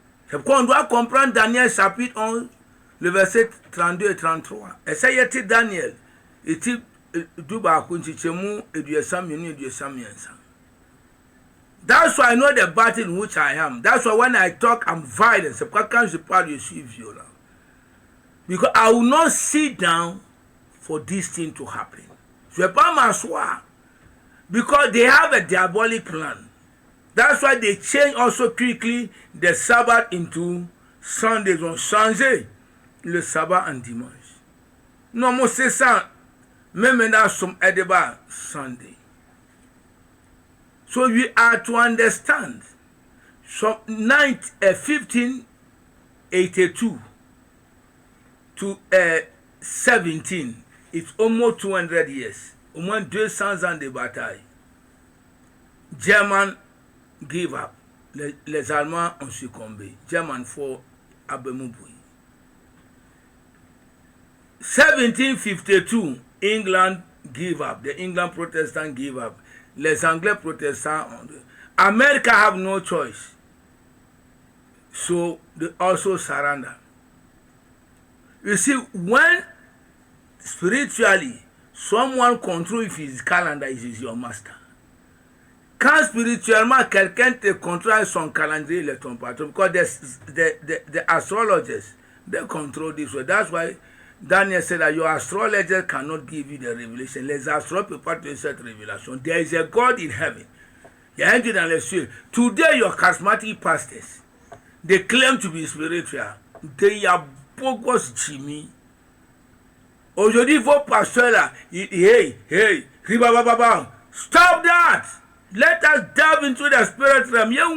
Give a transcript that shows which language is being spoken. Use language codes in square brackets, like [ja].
[fr] C'est pourquoi on doit comprendre Daniel chapitre 11, le verset 32 et 33. Et ça y est, Daniel, et tu dois continuer et du examiner et du examiner. [en] That's why I know the battle in which I am. That's why when I talk, I'm violent. [fr] C'est pourquoi quand je parle, je suis violent. [en] Because I will not sit down for this thing to happen. [fr] Je ne vais pas m'asseoir. [en] Because they have a diabolic plan. That's why they change also quickly the Sabbath into Sunday. [fr] Ils ont changé le sabbat en dimanche. Non, moi c'est ça. Même maintenant, some Edeba Sunday. [en] So we are to understand. From 1582 to 17, it's almost 200 years. [fr] Au moins 200 ans de bataille. [en] German give up. [fr] Les Allemands ont succombé. [en] German fought à Bemouboui. 1752, England give up. The England Protestants give up. [fr] Les Anglais Protestants. [en] America have no choice. So they also surrender. You see, when spiritually someone controls his calendar, he is your master. [fr] Quand spirituellement quelqu'un te contrôle son calendrier, il est ton patron. [en] Because the astrologers, they control this way. That's why Daniel said that your astrologer cannot give you the revelation. [fr] Les astrologers ne peuvent pas te donner cette révélation. [en] There is a God in heaven. [fr] Il y a un Dieu dans les cieux. [en] Today, your charismatic pastors, they claim to be spiritual. They are bogus Jimmy. [fr] Aujourd'hui, vos pasteurs là, hey, ribababa, [en] stop that. Let us dive into the spirit realm.